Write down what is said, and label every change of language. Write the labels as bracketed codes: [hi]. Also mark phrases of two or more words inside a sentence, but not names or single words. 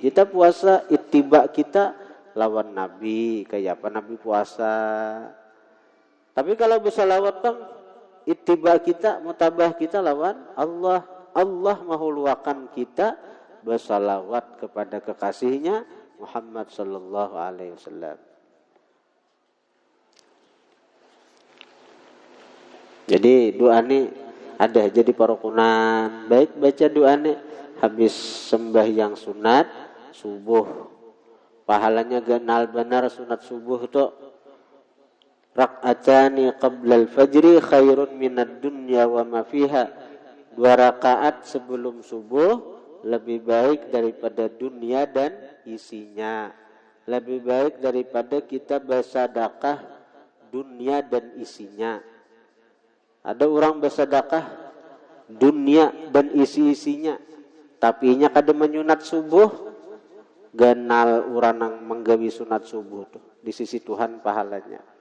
[bjn] Kita puasa ittiba kita lawan Nabi. Kayak apa Nabi puasa. Tapi kalau bersalawat bang, ittiba kita, mutabah kita lawan Allah. Allah mahuluakan kita bersalawat kepada kekasihnya Muhammad [ar] صلى الله عليه وسلم. [bjn] Jadi doa ini ada jadi parukunan. Baik baca doa ini habis sembahyang sunat subuh. Pahalanya ganal benar sunat subuh itu. [ar] ركعتان قبل الفجر خير من الدنيا وما فيها. [bjn] 2 rakaat sebelum subuh lebih baik daripada dunia dan isinya. Lebih baik daripada kita bersedekah dunia dan isinya. Ada orang bersedekah dunia dan isi-isinya, tapi nya kada menyunat subuh, ganal urang nang menggawi sunat subuh tuh di sisi Tuhan pahalanya.